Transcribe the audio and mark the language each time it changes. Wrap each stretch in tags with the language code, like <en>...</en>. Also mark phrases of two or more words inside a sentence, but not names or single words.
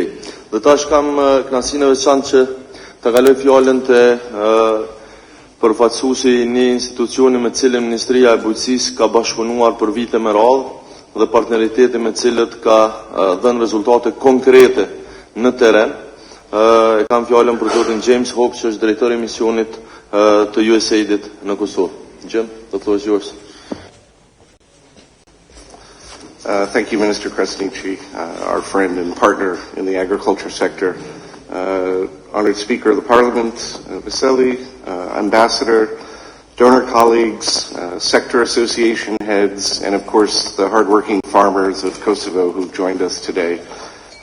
<sq>Dhe tash kam kënaqësinë e veçantë që ta kaloj fjalën te përfaqësuesi i një institucioni me cilin Ministria e Bujqësisë ka bashkëpunuar për vite me radhë dhe partneriteti me cilët ka dhënë rezultate konkrete në teren. E kam fjalën për zotin James Hope, që është drejtori i misionit të USAID-it në Kosovë.</sq> <en>Jim, the floor is yours. Thank you, Minister Krasniqi, our friend and partner in the agriculture sector. Honored Speaker of the Parliament, Vasily, Ambassador, donor colleagues, sector association heads, and of course the hardworking farmers of Kosovo who've joined us today.</en>